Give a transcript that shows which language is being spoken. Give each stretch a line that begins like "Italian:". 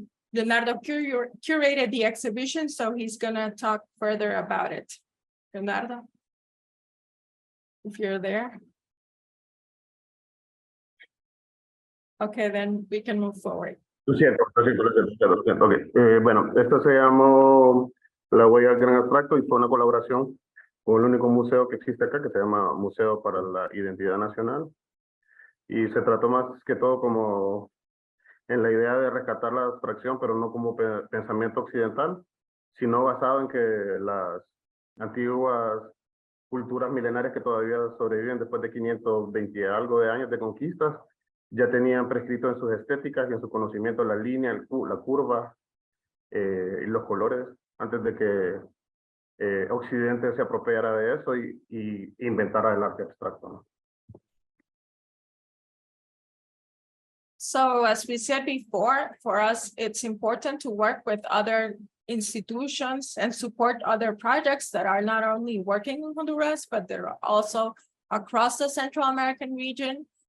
English: Leonardo curated the exhibition, so he's gonna talk further about it. Leonardo, if you're there. Okay, then we can move forward.
Spanish: Lo siento. Okay. Bueno, esto se llamó La Huella del Gran Abstracto y fue una colaboración con el único museo que existe acá, que se llama Museo para la Identidad Nacional. Y se trató más que todo como en la idea de rescatar la abstracción, pero no como pensamiento occidental, sino basado en que las antiguas culturas milenarias que todavía sobreviven después de 520 y algo de años de conquistas, ya tenían prescrito en sus estéticas y en su conocimiento la línea, la curva, y los colores antes de que Occidente se apropiara de eso y inventara el arte abstracto, ¿no?
English: So as we said before, for us, it's important to work with other institutions and support other projects that are not only working in Honduras, but they're also across the Central American region.